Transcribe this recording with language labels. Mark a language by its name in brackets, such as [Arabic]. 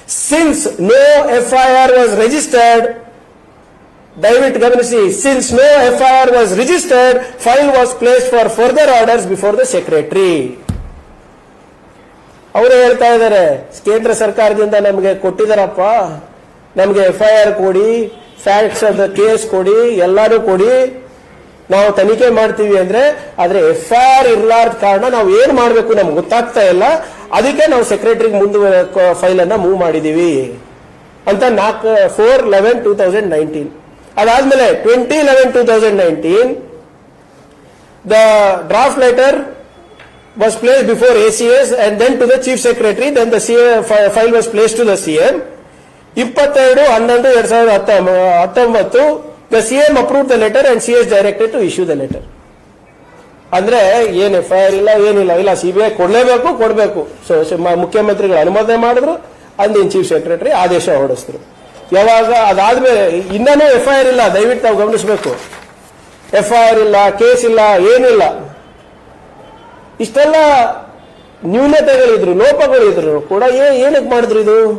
[English] Since no FIR was registered, [Kannada] ದಯವಿಟ್ಟು ಗಮನಿಸಿ, [English] since no FIR was registered, file was placed for further orders before the secretary. [Kannada] ಅವರು ಹೇಳ್ತಾ ಇದ್ದಾರೆ, ಕೇಂದ್ರ ಸರ್ಕಾರದಿಂದ ನಮಗೆ ಕೊಟ್ಟಿದ್ದಾರಪ್ಪ, ನಮಗೆ FIR ಕೊಡಿ, ಫ್ಯಾಕ್ಟ್ಸ್ ಆಫ್ ದ ಕೇಸ್ ಕೊಡಿ, ಎಲ್ಲಾನು ಕೊಡಿ, ನಾವು ತನಿಖೆ ಮಾಡ್ತೀವಿ ಅಂದ್ರೆ. ಆದ್ರೆ FIR ಇರ್ಲಾರ್ದ ಕಾರಣ ನಾವು ಏನ್ ಮಾಡ್ಬೇಕು ನಮ್ಗೆ ಗೊತ್ತಾಗ್ತಾ ಇಲ್ಲ. ಅದಕ್ಕೆ ನಾವು ಸೆಕ್ರೆಟರಿಗೆ ಫೈಲ್ ಅನ್ನ ಮೂವ್ ಮಾಡಿದೀವಿ ಅಂತ 4/11/2019. ಅದಾದ್ಮೇಲೆ 20/11/2019 the [English] Draft letter was placed before ACS and then to the chief secretary, then the file was placed to the CM. 22/11/2019 the CM approved the letter and CS directed to issue the letter. [Kannada] ಅಂದ್ರೆ ಏನ್ FIR ಇಲ್ಲ, ಏನಿಲ್ಲ, ಇಲ್ಲ CBI ಕೊಡ್ಬೇಕು. So ಮುಖ್ಯಮಂತ್ರಿಗಳು ಅನುಮೋದನೆ ಮಾಡಿದ್ರು, ಅಂದಿನ ಚೀಫ್ ಸೆಕ್ರೆಟರಿ ಆದೇಶ ಹೊರಡಿಸಿದ್ರು. ಯಾವಾಗ ಅದಾದ್ಮೇಲೆ ಇನ್ನೂ FIR ಇಲ್ಲ, ದಯವಿಟ್ಟು ನಾವು ಗಮನಿಸಬೇಕು. FIR ಇಲ್ಲ, ಕೇಸ್ ಇಲ್ಲ, ಏನಿಲ್ಲ. ಇಷ್ಟೆಲ್ಲ ನ್ಯೂನತೆಗಳಿದ್ರು, ಲೋಪಗಳಿದ್ರು ಕೂಡ ಏನಕ್ಕೆ ಮಾಡಿದ್ರು ಇದು?